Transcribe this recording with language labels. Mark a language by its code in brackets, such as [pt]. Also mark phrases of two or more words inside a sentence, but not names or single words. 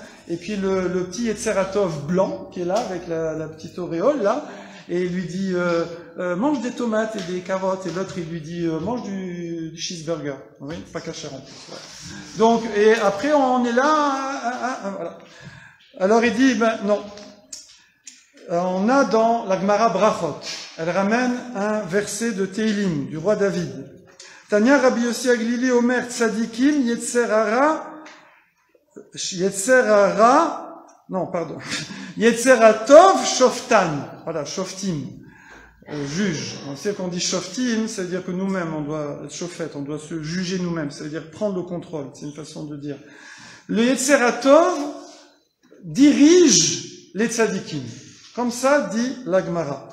[fr] Et puis le petit [he] יצר הטוב [fr] blanc qui est là, avec la petite auréole là, et il lui dit mange des tomates et des carottes, et l'autre il lui dit mange du cheeseburger. Oui, pas caché en plus. Ouais. Donc, et après on est là, voilà. Alors il dit, non. On a dans la Gemara Brachot, elle ramène un verset de Teilim, du roi David. [he] תניא רבי יוסי הגלילי אומר צדיקים יצר הרע, יצר הטוב שופטן. [fr] Voilà, Shoftim, juge. On sait qu'on dit Shoftim, ça veut dire que nous-mêmes, on doit être Shofet, on doit se juger nous-mêmes, ça veut dire prendre le contrôle, c'est une façon de dire. Le [he] יצר הטוב [fr] dirige les Tzadikim. Comme ça, dit la Gemara.